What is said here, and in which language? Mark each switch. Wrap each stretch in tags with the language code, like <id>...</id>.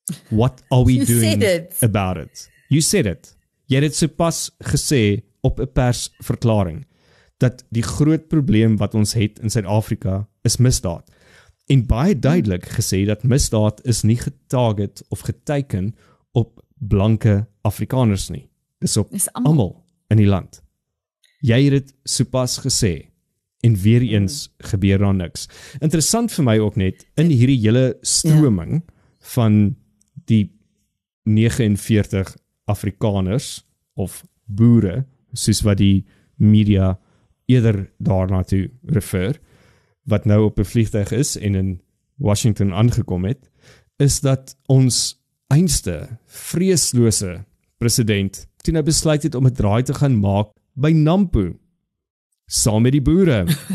<en>What are we doing about it? You said it.</en> <af>Jy het dit sopas gesê op 'n persverklaring, dat die groot probleem wat ons het in Suid-Afrika is misdaad. En baie duidelik gesê dat misdaad is nie getarget of geteken op blanke Afrikaners nie. Dis op almal in die land. Jy het dit sopas gesê. En weer eens gebeur daar niks. Interessant vir my ook net, in hierdie hele stroming van die 49 Afrikaners of boere, soos wat die media eerder daarna toe refer, wat nou op 'n vliegtuig is en in Washington aangekom het, is dat ons einste vreeslose president toe nou besluit het om 'n draai te gaan maak by Nampo, saam met die boere.</af>